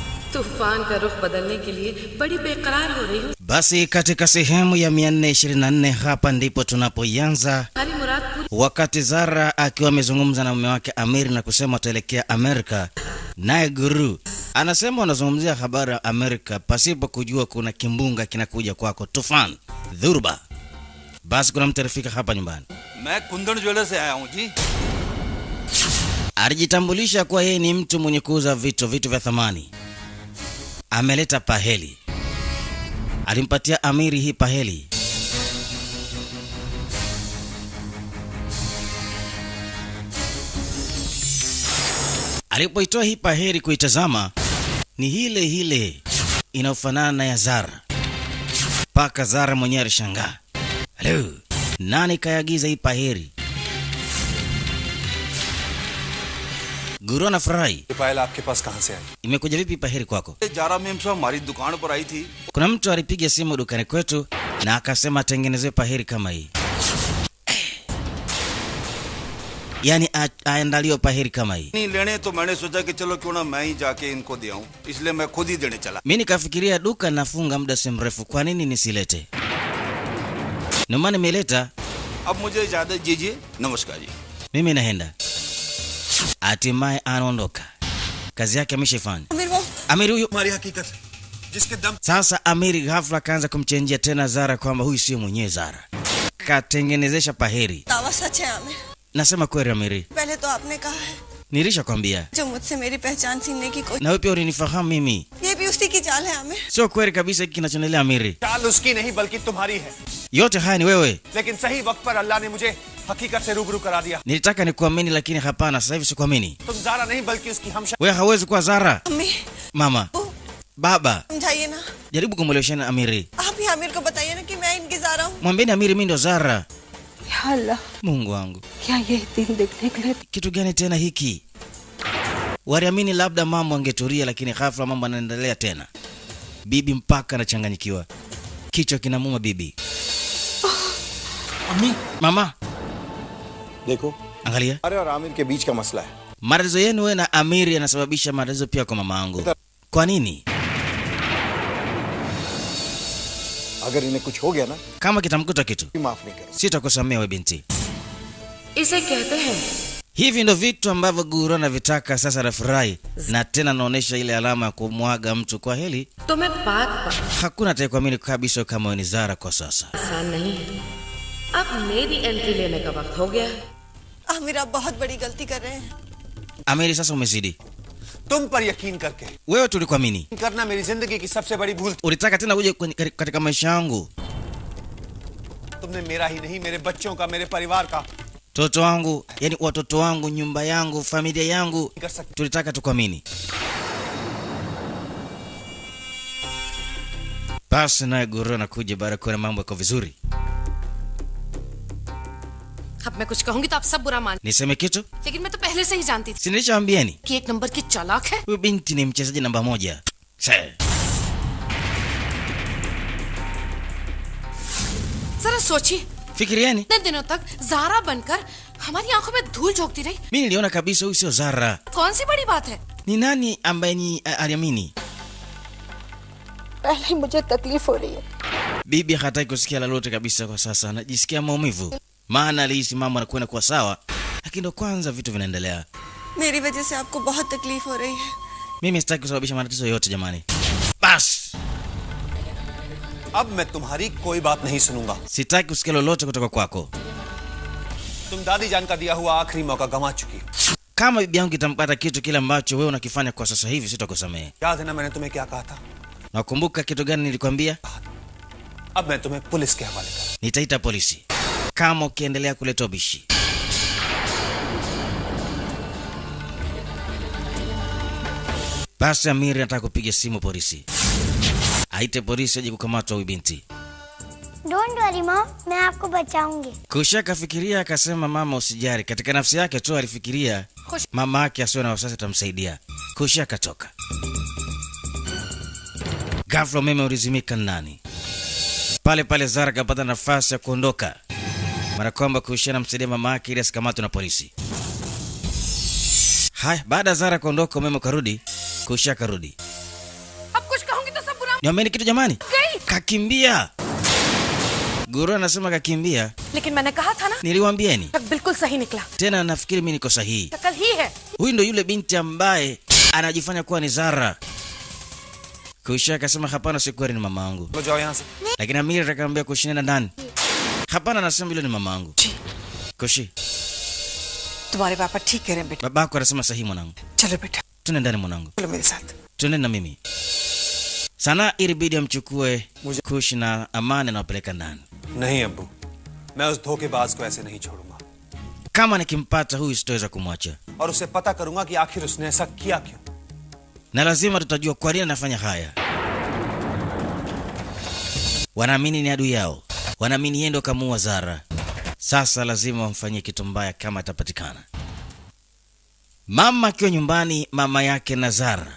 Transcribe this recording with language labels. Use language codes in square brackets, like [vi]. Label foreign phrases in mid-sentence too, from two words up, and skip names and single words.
[hi] तूफान का रुख बदलने के लिए बड़ी बेकरार हो रही हूँ। [sw] Basi katika sehemu ya 424 hapa ndipo tunapoianza. Wakati Zara akiwa amezungumza na mume wake Amir na kusema ataelekea Amerika, naye Guru anasema anazungumzia habari ya Amerika pasipo kujua kuna kimbunga kinakuja kwako, tufan, dhurba. Basi kuna mtu alifika hapa nyumbani. [hi] मैं कुंदन ज्वेलर्स से आया हूँ जी। [sw] Alijitambulisha kuwa yeye ni mtu mwenye kuuza vitu vya thamani. Ameleta paheli. Alimpatia Amiri hii paheli. Alipoitoa hii paheli kuitazama, ni hile inayofanana na ya Zara. Paka Zara mwenyewe alishangaa. Hello, nani kayagiza hii paheli? Guru anafurahi. [hi] पायल आपके पास कहाँ से आई? [sw] Imekuja vipi paheli kwako? [hi] जारा मेम साहब हमारी दुकान पर आई थी। [sw] Kuna mtu alipiga simu dukani kwetu na akasema atengenezwe paheli kama hii. Yaani aandaliwe paheli kama hii. [hi] नहीं लेने तो मैंने सोचा कि चलो क्यों ना मैं ही जाके इनको दे आऊं, इसलिए मैं खुद ही देने चला। [sw] Mimi nikafikiria duka nafunga muda si mrefu, kwa nini nisilete? Ndio maana nimeleta. [hi] अब मुझे इजाजत दीजिए, नमस्कार जी। [sw] Mimi naenda. Hatimaye anaondoka. Kazi yake ameshafanya. Amiri huyu [hi] हमारी हकीकत जिसके दम। [sw] Sasa Amiri ghafla kaanza kumchenjia tena Zara kwamba huyu sio mwenyewe Zara. Katengenezesha paheri. [hi] दावा सच है आमिर। [sw] Nasema kweli Amiri. [hi] पहले तो आपने कहा है [sw] Nilishakwambia. [hi] जो मुझसे मेरी पहचान छीनने की कोशिश, [sw] Na wewe pia ulinifahamu mimi. [hi] ये भी उसी की चाल है आमिर। [sw] Sio kweli kabisa hiki kinachoendelea Amiri. [hi] चाल उसकी नहीं बल्कि तुम्हारी है, [sw] Yote haya ni wewe. [hi] लेकिन सही वक्त पर अल्लाह ने मुझे हकीकत से रूबरू करा दिया। [sw] Nilitaka nikuamini lakini hapana, sasa hivi sikuamini. [hi] तुम ज़ारा नहीं बल्कि उसकी हमशक्ल। [sw] Wewe hauwezi kuwa Zara. [hi] अम्मी, [sw] Mama, baba, [hi] समझाइए ना। [sw] jaribu kumwelewesha Amiri. [hi] आप ही आमिर को बताइए ना कि मैं इनकी ज़ारा हूँ। [sw] Mwambieni Amiri mimi ndo Zara. [hi] या अल्लाह, [sw] Mungu wangu. [hi] क्या ये दिन देखने के लिए? [sw] Kitu gani tena hiki? Waliamini labda mambo angetulia lakini ghafla mambo yanaendelea tena. Bibi mpaka anachanganyikiwa. Kichwa kinamuuma bibi. [hi] अम्मी [sw] Mama, [hi] देखो, [sw] angalia. [hi] अरे और आमिर के बीच का मसला है। [sw] Matatizo yenu wewe na Amiri yanasababisha matatizo pia kwa mamangu. Kwa nini? [hi] अगर इन्हें कुछ हो गया ना, [sw] Kama kitamkuta kitu, [hi] माफ नहीं करें। [sw] sitakusamea wewe binti. [hi] इसे कहते हैं [sw] Hivi ndo vitu ambavyo Guru anavitaka sasa. Anafurahi na tena anaonesha ile alama ya kumwaga mtu kwa heli. [hi] तो मैं बात [sw] Hakuna atakayekuamini kabisa kama wewe ni Zara kwa sasa. [hi] आसान नहीं है। अब मेरी एंट्री लेने का वक्त हो गया है। आमिर आप बहुत बड़ी गलती कर रहे हैं। [sw] Amiri, sasa umezidi. [hi] तुम पर यकीन करके [sw] Wewe tulikuamini. [hi] करना मेरी जिंदगी की सबसे बड़ी भूल थी। [sw] Ulitaka tena uje katika maisha yangu. [hi] तुमने मेरा ही नहीं, मेरे बच्चों का, मेरे परिवार का [sw] Toto wangu, yani watoto wangu, nyumba yangu, familia yangu. [hi] कर सकते। [sw] Tulitaka tukuamini. Basi naye Guru anakuja baada ya kuona mambo yako vizuri. [hi] अब मैं कुछ कहूंगी तो आप सब बुरा मान, [sw] Niseme kitu? [hi] लेकिन मैं तो पहले से ही जानती थी [sw] Si nilishawaambieni? [hi] कि एक नंबर की चालाक है। [sw] Huyu binti ni mchezaji namba 1. [hi] जरा सोचिए, [sw] Fikirieni. [hi] इतने दिनों तक ज़ारा बनकर हमारी आंखों में धूल झोंकती रही। [sw] Mimi niliona kabisa huyu sio Zara. [hi] कौन सी बड़ी बात है? [sw] Ni nani ambaye ni aliamini? [hi] पहले ही मुझे तकलीफ हो रही है। [sw] Bibi hataki kusikia lolote kabisa kwa sasa. Anajisikia maumivu. Maana alihisi mambo yanakwenda kuwa sawa, lakini ndo kwanza vitu vinaendelea. [hi] मेरी वजह से आपको बहुत तकलीफ हो रही है। [sw] Mimi sitaki kusababisha matatizo yote jamani. Bas, [hi] अब मैं तुम्हारी कोई बात नहीं सुनूंगा। [sw] sitaki kusikia lolote kutoka kwako. [hi] तुम दादी जान का दिया हुआ आखिरी मौका गंवा चुकी हो। [sw] Kama bibi yangu itampata kitu kile ambacho wewe unakifanya kwa sasa hivi, sitakusamehe. [hi] याद है ना मैंने तुम्हें क्या कहा था? [sw] Nakumbuka kitu gani nilikwambia? [hi] अब मैं तुम्हें पुलिस के हवाले कर। [sw] Nitaita polisi kama ukiendelea kuleta ubishi. Basi Amiri anataka kupiga simu polisi. Aite polisi aje kukamata huyu binti. [en] Don't worry Mom, [hi] मैं आपको बचाऊंगी। [sw] Kusha akafikiria akasema, mama usijari. Katika nafsi yake tu alifikiria mama yake asiwe na wasiwasi atamsaidia. Kusha akatoka. Ghafla umeme ulizimika ndani. Pale pale Zara kapata nafasi ya kuondoka. Mara kwamba Kusha anamsaidia mama yake ili asikamatwe na polisi. Hai, baada ya Zara kuondoka umeme karudi, Kusha karudi. Niameni kitu jamani. Kakimbia. Guru anasema kakimbia. [hi] लेकिन मैंने कहा था ना, [sw] Niliwaambieni. [hi] शक बिल्कुल सही निकला। [sw] Tena nafikiri mimi niko sahihi. [hi] शक्ल ही है। [sw] Huyu ndo yule binti ambaye anajifanya kuwa ni Zara. Kusha akasema hapana, si kweli, ni mamangu. [hi] लो जाओ यहाँ से। [sw] Lakini Amir akamwambia Kushi, nenda ndani. Hapana, anasema yule ni mamangu. Kushi, [hi] तुम्हारे पापा ठीक कह रहे हैं बेटा। [sw] babako anasema sahihi mwanangu. [hi] चलो बेटा, [sw] Twende ndani mwanangu. [hi] चलो मेरे साथ। [sw] Twende na mimi. Sana ilibidi amchukue Kushi na Amani na wapeleka ndani. [hi] नहीं अब्बू, मैं उस धोखेबाज को ऐसे नहीं छोड़ूंगा [sw] Kama nikimpata huyu sitaweza kumwacha. [hi] और उसे पता करूंगा कि आखिर उसने ऐसा किया क्यों। [sw] Na lazima tutajua kwa nini anafanya haya. Wanaamini ni adui yao. Wanaamini yeye ndo kamuua Zara. Sasa lazima wamfanyie kitu mbaya kama atapatikana. Mama akiwa nyumbani, mama yake na Zara.